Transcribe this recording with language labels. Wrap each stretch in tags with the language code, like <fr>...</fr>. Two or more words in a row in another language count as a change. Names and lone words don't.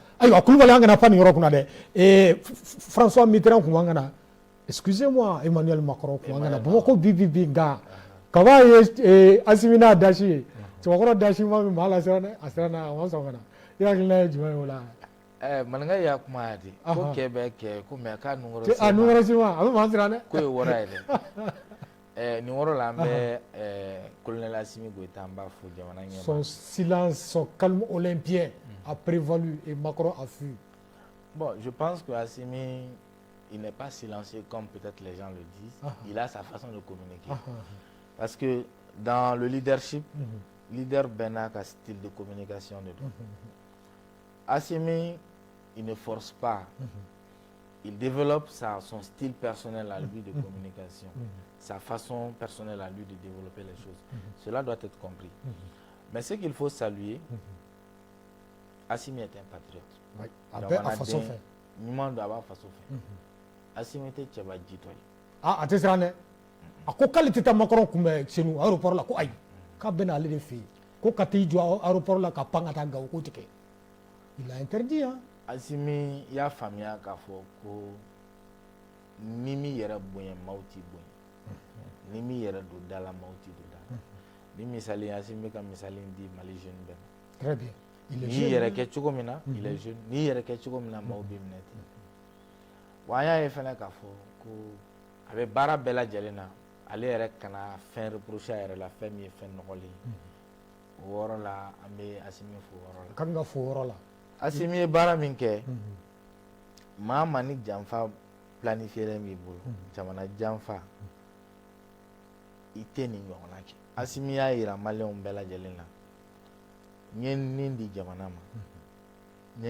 <bm>ayiwa Kulibali an kana pan nin yɔrɔ kunna dɛ François Mitterrand kun b'an kana excusez-moi Emmanuel Macron kun b'an kana Bamakɔ bi nka kaba ye Assimi n'a dasi ye cɛbakɔrɔ dasi ma min maa la siran dɛ a siran na a ma sɔn ka na i hakilina ye jumɛn ye o la maninka y'a kuma di ko kɛ bɛ kɛ ko mais k'a nungɔrɔ si ma a bɛ maa siran dɛ ko ye wɔɔrɔ ye dɛ nin yɔrɔ la an bɛ colonel Assimi Goïta an b'a fo jamana ɲɛma</bm> <fr>son silence son calme olympien a prévalu et Macron a fui bon je pense que Assimi il n'est pas silencieux comme peut-être les gens le disent il a sa façon de communiquer parce que dans le leadership leader</fr> <bm>bɛɛ n'a ka</bm> <fr>style de communication</fr> <bm>de don</bm> <fr>Assimi il ne force pas il développe son style personnel à lui de communication sa façon personnelle à lui de développer les choses cela doit être compris mais ce qu'il faut saluer Assimi est un patriote</fr> <bm>a bɛ a faso fɛ ɲuman don a b'a faso fɛ Assimi tɛ cɛba jitɔ ye a tɛ siran dɛ a ko k'ale tɛ taa Macron kunbɛn Senu aéroport la ko ayi k'a bɛ n'ale de fɛ yen ko ka t'i jɔ aéroport la ka pan ka taa Gawo k'o tɛ kɛ</bm> <fr>il a interdit hein</fr> <bm>Assimi y'a faamuya k'a fɔ ko ni min yɛrɛ bonya maaw t'i bonya ni min yɛrɛ don da la maaw t'i don da la ni misali Assimi bɛ ka misali di Mali jeune bɛɛ ma</bm> <fr>très bien</fr> <bm>n'i yɛrɛ kɛ cogo min na</bm> <fr>il est jeune</fr> <bm>n'i yɛrɛ kɛ cogo min na maaw b'i minɛ ten wa an y'a ye fana k'a fɔ ko a bɛ baara bɛɛ lajɛlen na ale yɛrɛ kana fɛn reprocher a yɛrɛ la fɛn min ye fɛn nɔgɔlen ye o yɔrɔ la an bɛ Assimi fo o yɔrɔ la kan ka fo o yɔrɔ la Assimi ye baara min kɛ maa ma ni janfa planifié b'i bolo jamana janfa i tɛ nin ɲɔgɔnna kɛ Assimi y'a yira maliyɛnw bɛɛ lajɛlen na n ye nin di jamana ma n ye</bm>